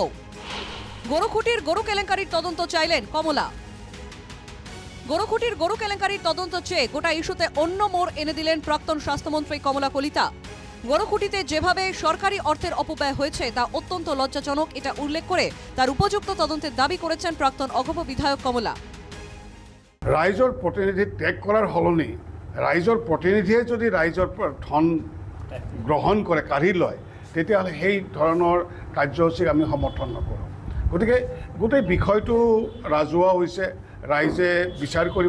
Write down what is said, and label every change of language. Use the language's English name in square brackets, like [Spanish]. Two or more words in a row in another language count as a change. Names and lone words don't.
[Bangla] গরুখুটির গরু কেলেঙ্কারির তদন্ত চাইলেন কমলা। গরুখুটির গরু কেলেঙ্কারির তদন্ত চেয়ে গোটা ইস্যুতে অন্য মোড় এনে দিলেন প্রাক্তন স্বাস্থ্যমন্ত্রী কমলা কলিতা। গরুখুটিতে যেভাবে সরকারি অর্থের অপব্যয় হয়েছে তা অত্যন্ত লজ্জাজনক, এটা উল্লেখ করে তার উপযুক্ত তদন্তের দাবি করেছেন প্রাক্তন অগপ বিধায়ক কমলা। [Assamese] ৰাইজৰ প্ৰতিনিধি ত্যাগ কৰাৰ সলনি ৰাইজৰ প্ৰতিনিধিয়ে যদি ৰাইজৰ ধন গ্ৰহণ কৰে, কাঢ়ি লয়, তেতিয়াহ'লে সেই ধৰণৰ কাৰ্যসূচীক আমি সমৰ্থন নকৰোঁ। গতিকে গোটেই বিষয়টো ৰাজহুৱা হৈছে, ৰাইজে বিচাৰ কৰিব।